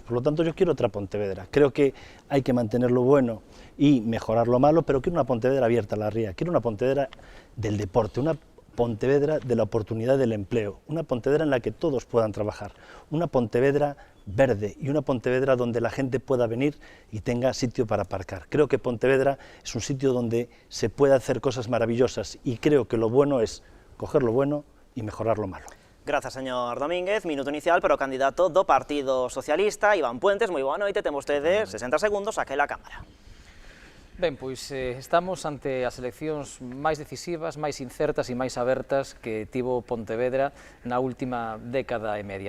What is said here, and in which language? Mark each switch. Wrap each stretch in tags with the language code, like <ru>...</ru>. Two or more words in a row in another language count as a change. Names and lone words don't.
<es>Por lo tanto, yo quiero otra Pontevedra. Creo que hay que mantener lo bueno y mejorar lo malo, pero quiero una Pontevedra abierta a la ría, quiero una Pontevedra del deporte, una Pontevedra de la oportunidad del empleo, una Pontevedra en la que todos puedan trabajar, una Pontevedra verde y una Pontevedra donde la gente pueda venir y tenga sitio para aparcar. Creo que Pontevedra es un sitio donde se puede hacer cosas maravillosas, y creo que lo bueno es coger lo bueno y mejorar lo malo.</es> <gl>Grazas, señor Domínguez. Minuto inicial para o candidato do Partido Socialista, Iván Puentes. Moi boa noite. Ten vostedes 60 segundos aquí</gl> <es>en la Cámara.</es> <gl>Ben, pois estamos ante as eleccións máis decisivas, máis incertas e máis abertas que tivo Pontevedra na última década e media.</gl>